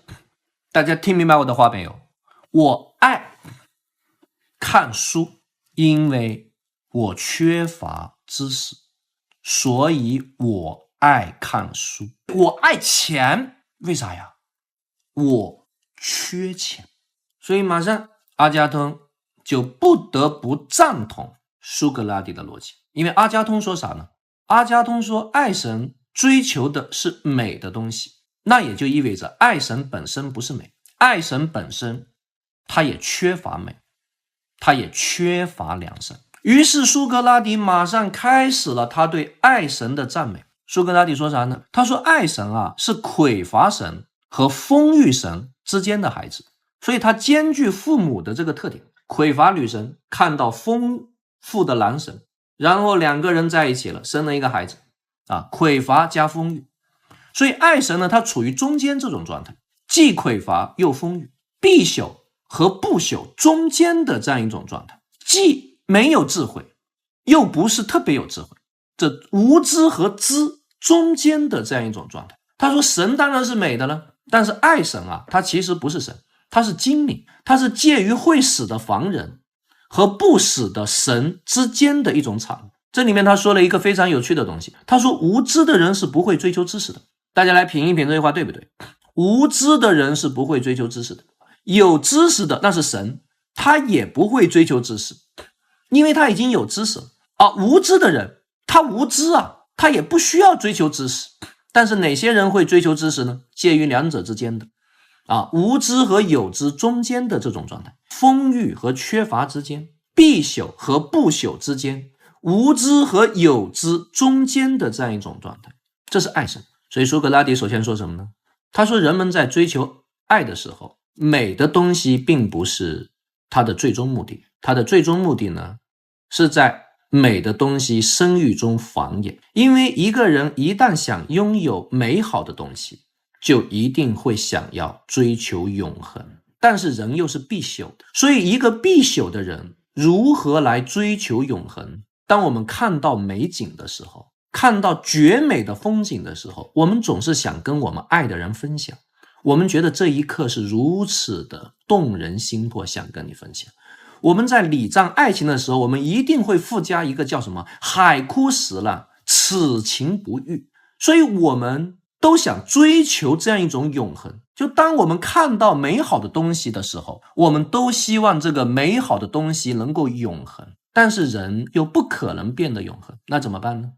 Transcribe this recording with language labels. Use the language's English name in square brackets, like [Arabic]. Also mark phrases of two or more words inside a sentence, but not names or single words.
[Chinese] 大家聽明白我的話沒有？我愛看書，因為我缺乏知識，所以我愛看書。我愛錢，為啥呀？我缺錢。所以馬上阿加通就不得不贊同蘇格拉底的邏輯，因為阿加通說啥呢？阿加通說愛神追求的是美的東西，那也就意味着愛神本身不是美，愛神本身它也缺乏美，它也缺乏良善。於是蘇格拉底馬上開始了他對愛神的讚美。蘇格拉底說啥呢？他說愛神啊是匱乏神和丰裕神之間的孩子，所以他兼具父母的這個特點。匱乏女神看到豐富的男神，然後兩個人在一起了，生了一個孩子啊，匱乏加豐裕。所以愛神呢，它處於中間這種狀態，既匱乏又豐裕，必朽和不朽中間的這樣一種狀態，既沒有智慧又不是特別有智慧，這無知和知中間的這樣一種狀態。他說神當然是美的了，但是愛神啊，它其實不是神，它是精靈，它是介於會死的凡人和不死的神之間的一種產物。這裡面他說了一個非常有趣的東西，他說無知的人是不會追求知識的。大家來品一品這句話對不對？無知的人是不會追求知識的，有知識的那是神，他也不會追求知識，因為他已經有知識了啊。無知的人他無知啊，他也不需要追求知識。但是哪些人會追求知識呢？介於兩者之間的啊，無知和有知中間的這種狀態，豐裕和缺乏之間，必朽和不朽之間，無知和有知中間的這樣一種狀態，這是愛神。所以蘇格拉底首先說什麼呢？他說人們在追求愛的時候，美的東西並不是他的最終目的，他的最終目的呢，是在美的東西生育中繁衍。因為一個人一旦想擁有美好的東西，就一定會想要追求永恆，但是人又是必朽的，所以一個必朽的人如何來追求永恆？當我們看到美景的時候，看到絕美的風景的時候，我們總是想跟我們愛的人分享，我們覺得這一刻是如此的動人心魄，想跟你分享。我們在禮讚愛情的時候，我們一定會附加一個叫什麼海枯石爛，此情不渝。所以我們都想追求這樣一種永恆，就當我们看到美好的東西的時候，我們都希望這個美好的東西能夠永恆，但是人又不可能變得永恆，那怎麼辦呢？